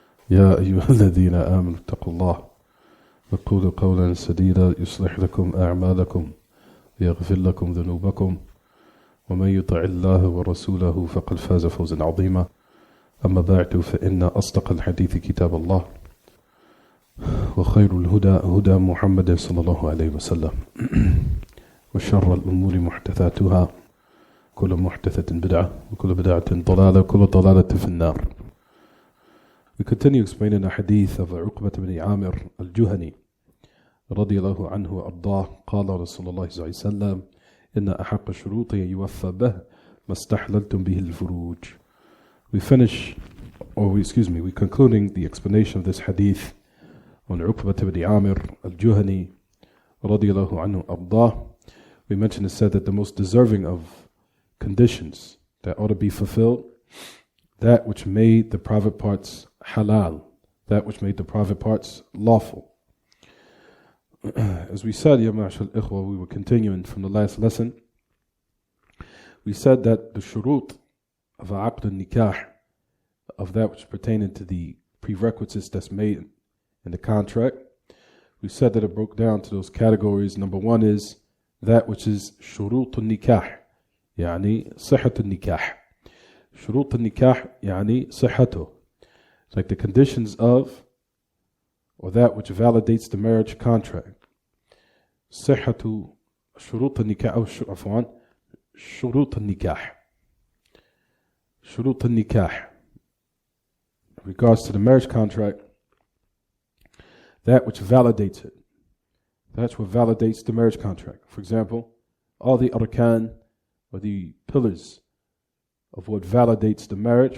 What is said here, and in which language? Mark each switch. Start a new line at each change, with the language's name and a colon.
Arabic: يا أيها الذين آمنوا اتقوا الله وقولوا قولا سديدا يصلح لكم أعمالكم ويغفر لكم ذنوبكم ومن يطع الله ورسوله فقد فاز فوزا عظيما أما بعد فإن أصدق الحديث كتاب الله وخير الهدى هدى محمد صلى الله عليه وسلم وشر الأمور محدثاتها كل محدثة بدعة وكل بدعة ضلالة وكل ضلالة في النار.
English: We continue explaining the hadith of Uqbah ibn Amir al-Juhani
Arabic: رضي الله عنه وأرضاه قال رسول الله صلى الله عليه وسلم إن أحق الشروط يوفى به ما استحللتم به الفروج.
English: We concluding the explanation of this hadith on Uqbah ibn Amir al-Juhani
Arabic: رضي الله عنه وأرضاه.
English: We mentioned and said that the most deserving of conditions that ought to be fulfilled, that which made the private parts halal, that which made the private parts lawful. As we said, Ya Ma'ashar al-Ikhwa, we were continuing from the last lesson. We said that the shurut of aqd al-nikah, of that which pertaining to the prerequisites that's made in the contract, we said that it broke down to those categories. Number one is that which is shurut al-nikah,
Arabic: يعني صحة النكاح. شروط النكاح يعني صحته.
English: It's like the conditions of, or that which validates the marriage contract.
Arabic: صحة شروط النكاح أو عفوا شروط النكاح. شروط النكاح.
English: In regards to the marriage contract, that which validates it. That's what validates the marriage contract. For example, all the arkan, or the pillars of what validates the marriage.